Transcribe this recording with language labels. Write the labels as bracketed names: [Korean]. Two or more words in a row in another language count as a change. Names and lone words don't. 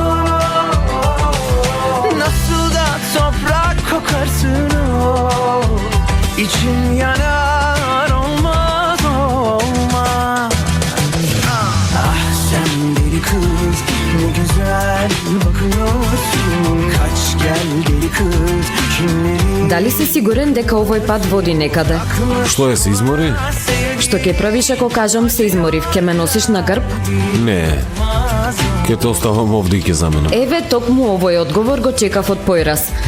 [Turkish] Nasıl da toprak kokarsın. İçim yanar, olmaz olmaz. Ah sen deli kız, ne güzel bakıyorsun. Kaç gel deli kız, kimleri... [Macedonian] Дали си сигурен дека овој пат води некаде? Што е, се измори? Што ќе правиш ако кажам се изморив? Ќе ме носиш на грб? Не. Ке те оставам овде и ке заменам. Еве, токму овој одговор го чекав од појраз.